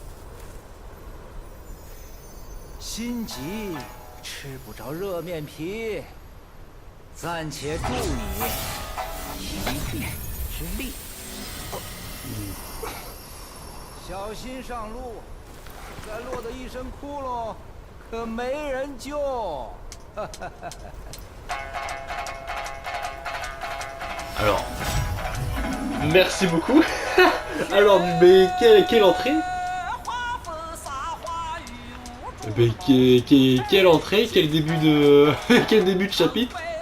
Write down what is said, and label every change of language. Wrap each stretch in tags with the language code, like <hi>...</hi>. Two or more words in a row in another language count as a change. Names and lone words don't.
<zh>心急，吃不着热面皮，暂且助你一臂之力。小心上路，再落得一身窟窿，可没人救。</zh> <fr>Alors, merci beaucoup. Alors, mais quelle entrée? Mais quelle entrée, quel début de quel début de chapitre.</fr>